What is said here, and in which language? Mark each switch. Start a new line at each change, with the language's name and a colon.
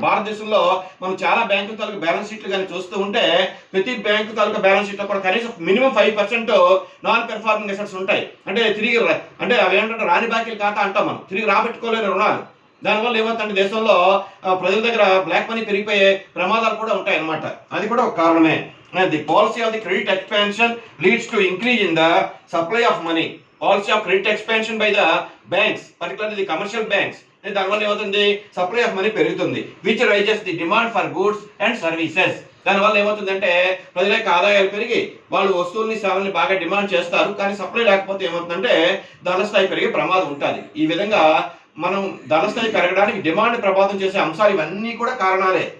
Telugu: భారతదేశంలో మనం చాలా బ్యాంకుల తాలూకు బ్యాలెన్స్ షీట్లు కానీ చూస్తూ ఉంటే ప్రతి బ్యాంకు తాలూకు బ్యాలెన్స్ షీట్లో కూడా కనీసం మినిమం 5% నాన్ పెర్ఫార్మింగ్ అసెట్స్ ఉంటాయి. అంటే తిరిగి అంటే అవి ఏంటంటే రాని బాకీల ఖాతా అంటాం మనం, తిరిగి రాబెట్టుకోలేని రుణాలు. దానివల్ల ఏమవుతుందంటే దేశంలో ప్రజల దగ్గర బ్లాక్ మనీ పెరిగిపోయే ప్రమాదాలు కూడా ఉంటాయి అన్నమాట. అది కూడా ఒక కారణమే.
English: The policy of the credit expansion leads to increase in the supply of money. Policy of credit expansion by the banks, particularly the commercial banks.
Telugu: దానివల్ల ఏమవుతుంది,
English: supply of money
Telugu: పెరుగుతుంది,
English: Which raises the demand for goods and services.
Telugu: దానివల్ల ఏమవుతుందంటే ప్రజల యొక్క ఆదాయాలు పెరిగి వాళ్ళు వస్తువుల్ని సేవల్ని బాగా డిమాండ్ చేస్తారు, కానీ సప్లై లేకపోతే ఏమవుతుందంటే ధరల స్థాయి పెరిగే ప్రమాదం ఉంటుంది. ఈ విధంగా మనం ధరల స్థాయి పెరగడానికి డిమాండ్ ప్రభావితం చేసే అంశాలు ఇవన్నీ కూడా కారణాలే.